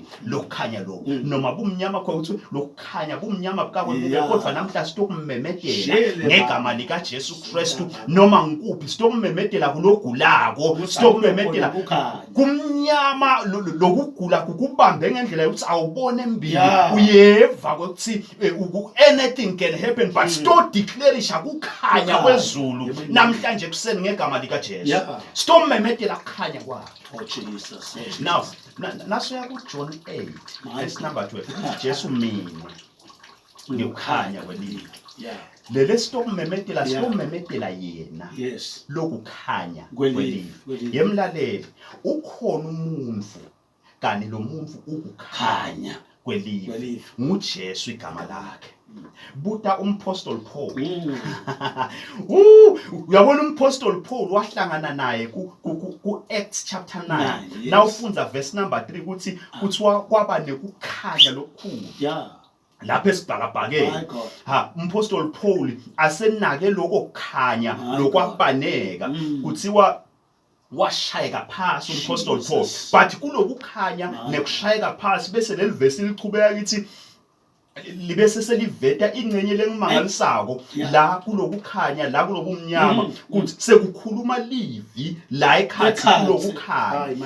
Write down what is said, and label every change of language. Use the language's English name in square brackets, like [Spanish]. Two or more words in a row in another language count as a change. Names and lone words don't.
[Swati] Lokukhanya lokho noma bumnyama khona ukuthi lokukhanya bumnyama bukakwenze kodwa namhla sitokumemedela ngegama lika Jesu Kristu noma ngikuphi sitokumemedela kulogulako sitokumemedela kumnyama lokugula kukubambe ngendlela yokuthi awubone embili uyeva ukuthi [English] anything can happen but still [Swati] declareisha kukhanya kwezulu namhlanje kuseni ngegama lika Jesu sitomemedela kukhanya kwakhe. Jesus. Now nasoya ku John 8 [English] verse number [Swati] 12 Jesu mina ngikukhanya kwelive. Lele sitomemedela yena lokukhanya kwelive. Yemlaleli ukhona umuntu kani lo muntu ukukhanya kwelive nguJesu igama lakhe. Buta umpostoli Paul. Uyabona umpostoli Paul wahlangana naye ku Acts chapter 9. Now ufunza [English] verse number [Swati] 3 kuthi kuthiwa kwaba nekukhanya lokukhulu. lapha esibhakabhakeni umpostoli Paul asenake lokukhanya lokwabaneka kuthiwa washayeka phasi umpostoli Paul, but kulokukhanya nekushayeka phasi bese leli verse lichubeka lithi libe seseliveta ingcenye lengimangalisako la kulokukhanya la kulobumnyama kuthi sekukhuluma livi la ekhathi kulokukhanya.